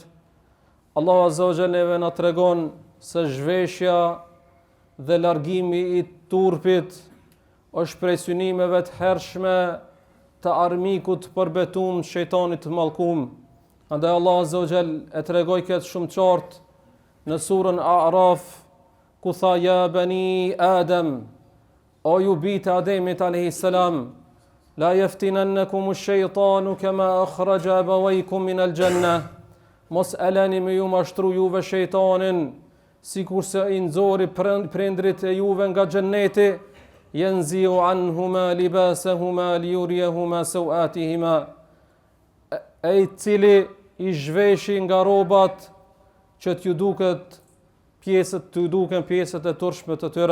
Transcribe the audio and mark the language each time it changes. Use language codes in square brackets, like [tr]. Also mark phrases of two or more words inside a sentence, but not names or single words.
[sq] Allahu [ar] عز وجل [sq] neve na tregon se zhveshja dhe largimi i turpit është prej synimeve të hershme të armikut përbetuar shejtanit të mallkuar. Andaj Allah [ar] عز وجل [sq] e tregoi këtë shumë qartë në surën A'raf, ku tha ja [ar] بني آدم, [sq] o ju bitë Ademit [ar] عليه السلام, لا يفتننكم الشيطان كما أخرج أبويكم من الجنة, [sq] mos elani me ju mashtru juve shejtanin, sikurse i nxori prindrit e juve nga xhenneti, [ar] ينزع عنهما لباسهما ليريهما سوآتهما, [sq] ai cili i zhveshi nga rrobat që t'ju duken pjesët e turshme të tyre.